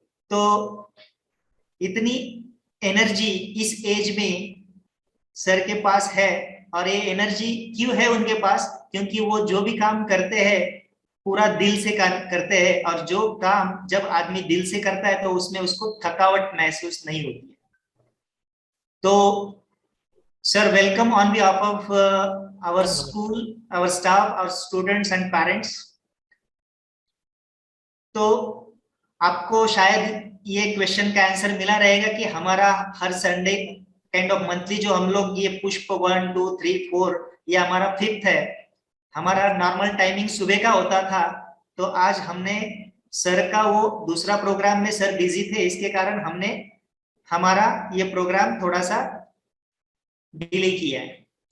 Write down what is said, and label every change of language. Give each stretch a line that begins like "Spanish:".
Hindi: तो इतनी एनर्जी इस एज में सर के पास है. और ये एनर्जी क्यों है उनके पास? क्योंकि वो जो भी काम करते हैं पूरा दिल से करते हैं, और जो काम जब आदमी दिल से करता है तो उसमें उसको थकावट महसूस नहीं होती है. तो
English: Sir, welcome on behalf of our school, our staff, our students and parents.
Hindi: तो आपको शायद ये क्वेश्चन का आंसर मिला रहेगा कि हमारा हर संडे काइंड ऑफ मंथली जो हम लोग ये पुष्प 1 2 3 4 ये हमारा 5th है, हमारा नॉर्मल टाइमिंग सुबह का होता था। तो आज हमने सर का वो दूसरा प्रोग्राम में सर बिजी थे, इसके कारण हमने हमारा ये प्रोग्राम थोड़ा सा डिले किया है।